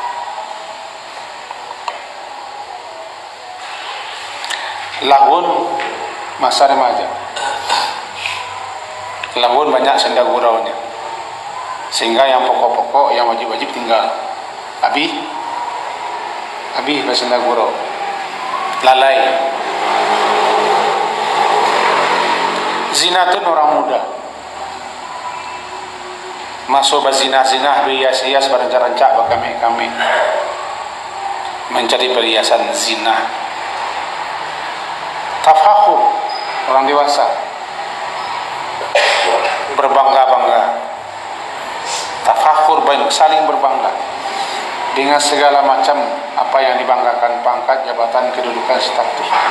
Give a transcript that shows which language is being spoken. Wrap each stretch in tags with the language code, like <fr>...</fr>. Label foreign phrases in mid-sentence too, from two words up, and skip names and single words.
<id>Lahwun masa remaja. Lahwun banyak senda guraunya, sehingga yang pokok-pokok, yang wajib-wajib tinggal. Habis bersenda gurau, lalai. Zinatun orang muda, masuk berzinah-zinah, berhias-hias, berancak-rancak, berkame-kame, mencari perhiasan zina. Tafakhur, orang dewasa, berbangga-bangga. Tafakhur, saling berbangga dengan segala macam apa yang dibanggakan, pangkat, jabatan, kedudukan, status.</id>